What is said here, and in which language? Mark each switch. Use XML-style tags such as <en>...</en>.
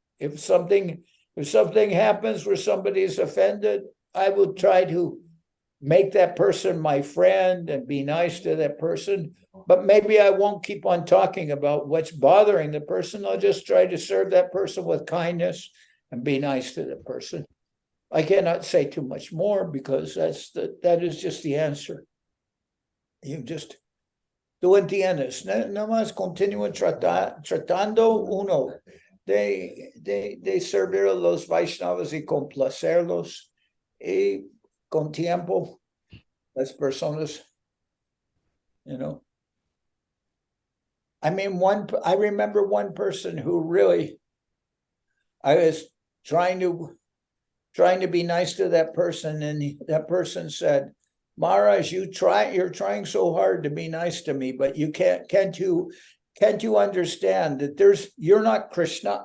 <en>If something happens where somebody's offended, I will try to make that person my friend and be nice to that person. But maybe I won't keep on talking about what's bothering the person. I'll just try to serve that person with kindness and be nice to the person. I cannot say too much more because that is just the answer. You just</en> <es>tú entiendes. No más continúan tratando uno de servir a los Vaishnavas y complacerlos, y con tiempo las personas,</es> <en>you know. I mean, I remember one person who really, I was trying to be nice to that person, and that person said, Maharaj, you're trying so hard to be nice to me, but you can't you understand that you're not Krishna.</en>